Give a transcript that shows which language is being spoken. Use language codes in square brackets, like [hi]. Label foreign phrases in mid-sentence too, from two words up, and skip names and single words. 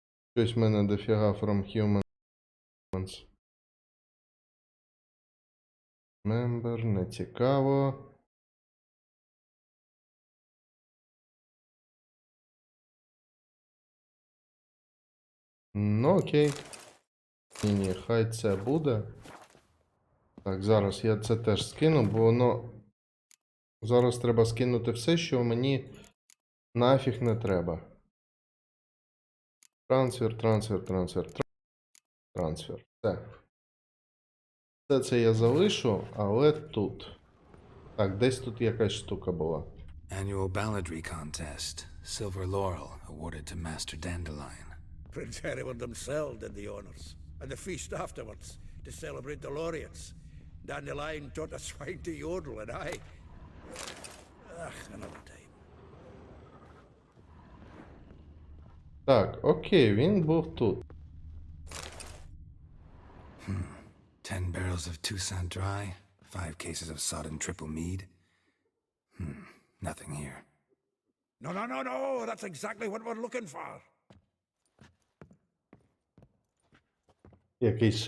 [uk] Щось в мене дофіга [en] from humans. Member, [uk] не цікаво. Ну, окей. Ні, хай це буде. Так, зараз я це теж скину, бо воно... Зараз треба скинути все, що мені нафіг не треба. Трансфер. Все. Все це я залишу, але тут. Так, десь тут якась штука була. [en] Annual balladry contest. Silver laurel awarded to Master Dandelion. Prince Hereward himself did the honors, and the feast afterwards to celebrate the laureates. Dandelion taught a swine to yodel, and I... another time. [uk] Так, окей, він був тут. [en] 10 barrels of Toussaint Dry, 5 cases of sodden triple mead. Nothing here. No, that's exactly what we're looking for. [uk] Якийсь